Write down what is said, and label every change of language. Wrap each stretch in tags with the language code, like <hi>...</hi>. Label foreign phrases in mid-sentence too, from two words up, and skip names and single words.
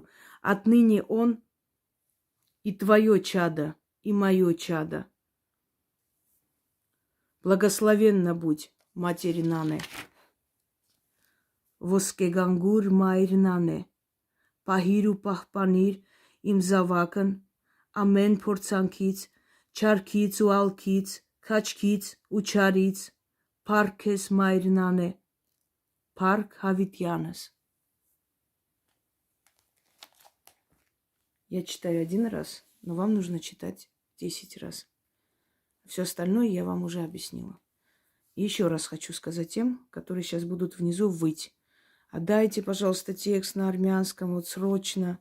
<ru>Отныне он и твое чадо, и мое чадо. Благословенна будь, матери Нане.</ru> <hy>Ոսկեգանգուր մայր Նանե. Պահիր պահպանիր իմ զավակն. Ամեն փորձանքից, չարքից ու ալքից, քաչքից ու չարից, փառք ես մայրնան է, փառք Հավիտյանս.</hy> <ru>Я читаю 1 раз, но вам нужно читать 10 раз. Все остальное я вам уже объяснила. И еще раз хочу сказать тем, которые сейчас будут внизу выть. Отдайте, пожалуйста, текст на армянском, вот срочно.</ru>